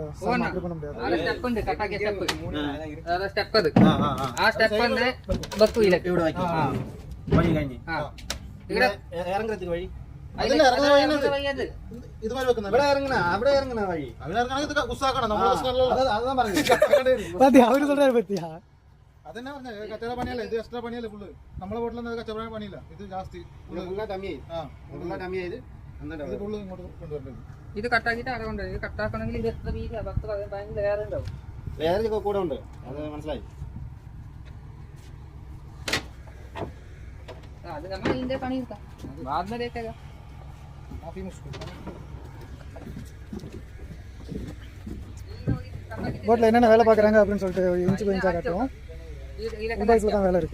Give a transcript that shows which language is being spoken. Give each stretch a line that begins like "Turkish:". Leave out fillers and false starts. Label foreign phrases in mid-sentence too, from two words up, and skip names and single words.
Tamil: இறங்குறதுக்கு வழி இது மாதிரி வைக்கணும். அப்படியே இறங்குனா வழி அவரு சொல்றாரு பத்தியா?
Malayalam: അതെന്നാ പറഞ്ഞ കച്ചവട പണിയല്ല, ഇത് എക്സ്ട്രാ പണിയല്ലേ ഫുള്ള്. നമ്മളെ വീട്ടിലൊന്നും കച്ചവട പണിയില്ല, ഇത് ജാസ്തി കമ്മിയായത്. ഇത് ഫുള്ള് ഇങ്ങോട്ട് കൊണ്ടുവരുന്നത്. ഇത് കട്ടാക്കിട്ട് അവിടെ കൊണ്ടുവരും. ഇത് കട്ടാക്കണമെങ്കിൽ ഇത് എത്ര വീതി 10 ലെയർ ഉണ്ടാവും. ലെയർ കൂടെ ഉണ്ട്, അത് മനസ്സിലായി. അത് നമ്മൾ ഇതിന്റെ പണി എടുക്കാം. ബാദ്മരയൊക്കെ
Tamil: போட்டில் என்னென்ன வேலை பார்க்குறாங்க அப்படின்னு சொல்லிட்டு
English: inch by inch
Tamil: காட்டுவோம். உபாய்ஸில் தான் வேலை இருக்குது.